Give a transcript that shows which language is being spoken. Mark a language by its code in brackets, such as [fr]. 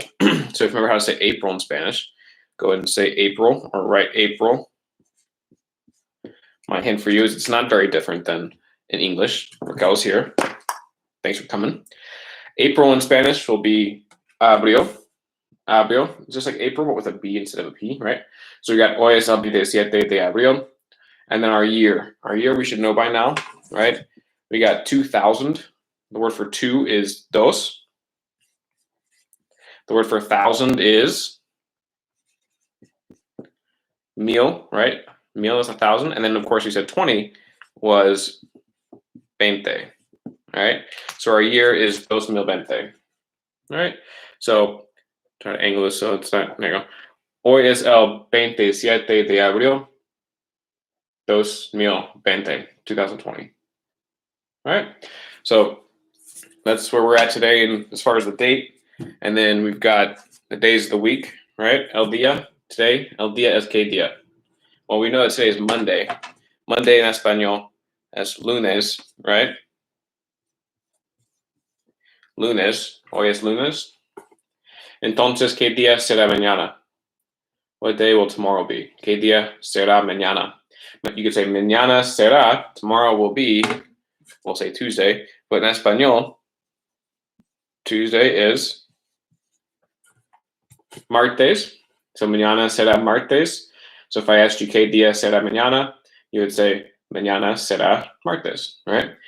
[en] So if you remember how to say April in Spanish, go ahead and say April or write April. My hint for you is it's not very different than in English. Raquel's here. Thanks for coming. April in Spanish will be abril. Abril, just like April, but with a B instead of a P, right? So we got [es] hoy es el 27 de abril. [en] And then our year. Our year we should know by now, right? We got 2000. The word for 2 is dos. The word for 1,000 is mil, right? Mil is 1,000. And then, of course, we said 20 was 20, right? So our year is 2020, right? So try to angle this so it's not, there you go. [es] Hoy es el 27 de abril, 2020, 2020. [en] All right. So that's where we're at today and as far as the date. And then we've got the days of the week, right? El día, today. [es] El día es que día. [en] Well, we know that today is Monday. Monday in Espanol [es] es lunes, [en] right? [es] Lunes. Hoy es lunes. Entonces, ¿qué día será mañana? [en] What day will tomorrow be? [es] ¿Qué día será mañana? [en] But you could say [es] mañana será, [en] tomorrow will be, we'll say Tuesday, but in Espanol, Tuesday is [es] martes. So mañana será martes. [en] So if I asked you [es] qué día será mañana, [en] you would say [es] mañana será martes, right?